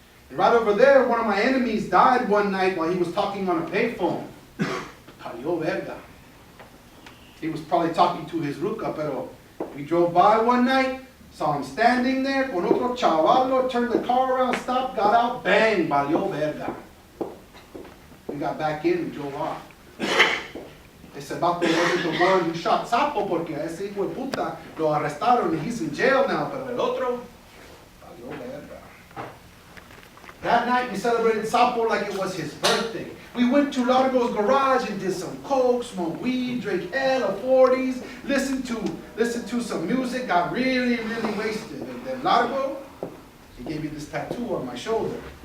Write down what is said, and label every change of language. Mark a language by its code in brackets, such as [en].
[en] And right over there, one of my enemies died one night while he was talking on a payphone. [es] Parió verga. [en] He was probably talking to his ruca, [es] pero [en] we drove by one night, saw him standing there, [es] con otro chavalo, [en] turned the car around, stopped, got out, bang, [es] parió verga. [en] We got back in and drove off. [es] Ese vato [en] wasn't the one who shot Sapo, [es] porque a ese hijo de puta lo arrestaron [en] and he's in jail now, [es] pero el otro, parió verga. [en] That night we celebrated Sapo like it was his birthday. We went to Largo's garage and did some coke, smoked weed, drank hella 40s, listened to some music, got really, really wasted. And then Largo, he gave me this tattoo on my shoulder.